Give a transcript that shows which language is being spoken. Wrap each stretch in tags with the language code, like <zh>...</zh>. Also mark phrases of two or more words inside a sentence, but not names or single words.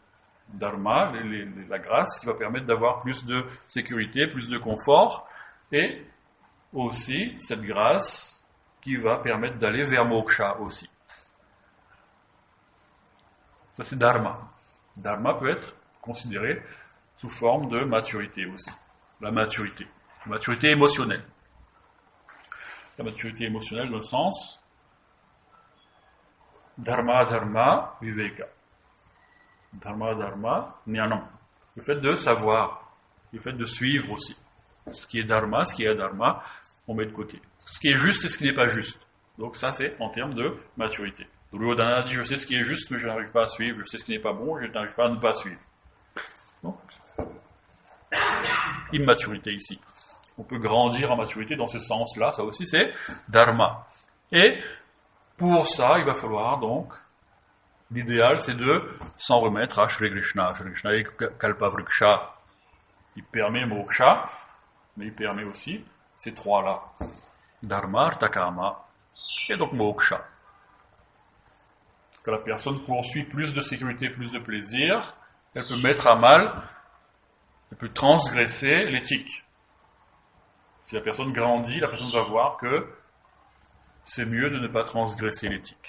<fr>Dharma, la grâce qui va permettre d'avoir plus de sécurité, plus de confort, et aussi cette grâce qui va permettre d'aller vers moksha aussi. Ça c'est dharma. Dharma peut être considéré sous forme de maturité aussi. La maturité émotionnelle. La maturité émotionnelle dans le sens</fr> <sa>धर्म, विवेक. धर्म, ज्ञानम्.</sa> <fr>Le fait de savoir, le fait de suivre aussi. Ce qui est dharma, ce qui est adharma, on met de côté. Ce qui est juste et ce qui n'est pas juste. Donc ça c'est en termes de maturité. Duryodhana dit je sais ce qui est juste mais je n'arrive pas à suivre, je sais ce qui n'est pas bon, je n'arrive pas à ne pas suivre. Donc, immaturité ici. On peut grandir en maturité dans ce sens-là, ça aussi c'est dharma. Et pour ça, il va falloir donc, l'idéal c'est de s'en remettre à Shri Krishna. Shri Krishna est Kalpavriksha. Il permet moksha, mais il permet aussi ces trois-là.</fr> <sa>धर्म, अर्थ, काम,</sa> <fr>et donc moksha. Quand la personne poursuit plus de sécurité, plus de plaisir, elle peut mettre à mal, elle peut transgresser l'éthique. Si la personne grandit, la personne va voir que c'est mieux de ne pas transgresser l'éthique.</fr>